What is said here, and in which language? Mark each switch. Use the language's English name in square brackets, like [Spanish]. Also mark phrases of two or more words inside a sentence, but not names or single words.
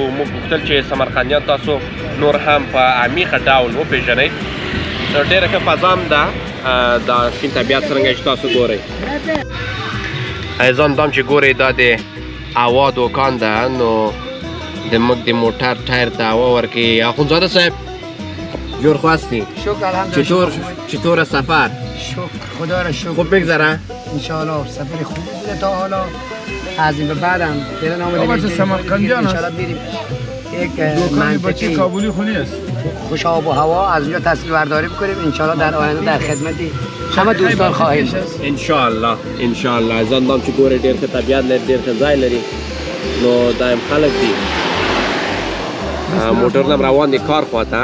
[Pashto] موږ غوښتل چې سمرقندیان تاسو نور هم په عمیقه ډول وپېژنئ. ډېره ښه فضا هم ده، دا شین طبیعت څرنګه چې تاسو ګورئ. عزیزان دا هم چې ګورئ دا د هوا دوکان ده، نو د موږ د موټر ټایر ته هوا ورکوي. [Persian] اخندزاده صاحب جور خواستی؟ شکر الحمدلله. چطور سفر؟ شکر خدا را شکر. خوب بگذره؟ انشاءالله سفر خوب بوده تا حالا. از این به بعدم فعلا آمده سمرقندیان انشاءالله بریم یک دوکان بچه کابلی خونی است، خوش آب و هوا از اونجا تصویر برداری بکنیم. انشاءالله در آینده در خدمتی همه دوستان خواهیم بود. انشاءالله انشاءالله. [Pashto] ځان دام چې ګورئ ډېر ښه طبیعت لري، ډېر ښه ځای لري، نو دایم خلک دي موټرونه هم روان دي کار خواته.